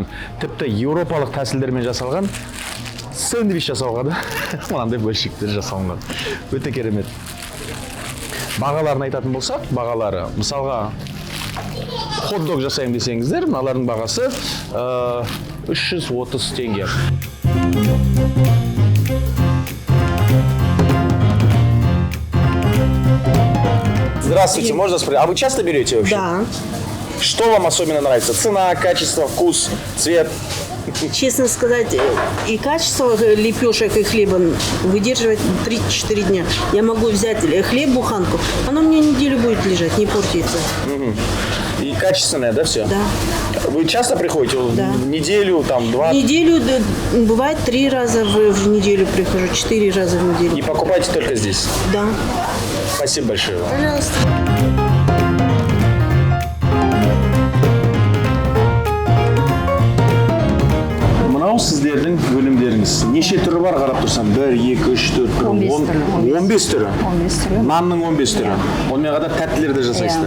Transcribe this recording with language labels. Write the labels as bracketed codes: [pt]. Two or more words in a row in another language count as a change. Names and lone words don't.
[kk] Тіпті еуропалық тәсілдермен жасалған сэндвич жасауға да мынандай бөлшектер жасалынған. Өте керемет. Бағаларын айтатын болсақ, бағалары мысалға хот-дог жасайым десеңіздер, мыналардың бағасы 330 теңге. [ru] Здравствуйте, можно спросить, а вы часто берете вообще? Да. Что вам особенно нравится? Цена, качество, вкус, цвет? Честно сказать, и качество лепешек и хлеба выдерживает 3-4 дня. Я могу взять хлеб, буханку, оно мне неделю будет лежать, не портится. И качественное, да, все? Да. Вы часто приходите? Да. В неделю, там, 2? Неделю, бывает 3 раза в неделю прихожу, 4 раза в неделю. И покупаете только здесь? Да. Спасибо большое вам. Пожалуйста. [kk] Мынау сіздердің өнімдеріңіз. Неше түрі бар қарап тұрсам? 1, 2, 3, 4, 15 түрі. 15 түрі. Нанның 15 түрі. Онымен қатар тәттілер де жасайсыздар.